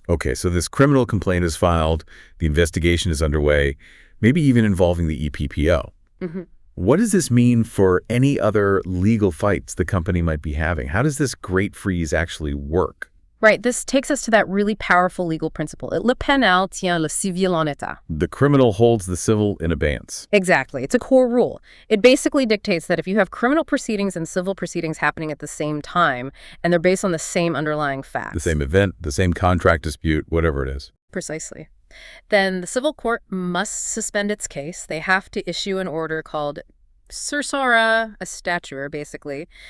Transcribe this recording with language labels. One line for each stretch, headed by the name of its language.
English: Okay, so this criminal complaint is filed, the investigation is underway, maybe even involving the EPPO. What does this mean for any other legal fights the company might be having? How does this great freeze actually work? Right, this takes us to that really powerful legal principle.
French: Le pénal tient le civil en état.
English: The criminal holds the civil in abeyance. Exactly. It's a core rule. It basically dictates that if you have criminal proceedings and civil proceedings happening at the same time, and they're based on the same underlying facts. The same event, the same contract dispute, whatever it is. Precisely. Then the civil court must suspend its case. They have to issue an order called certiorari, a statuer, basically.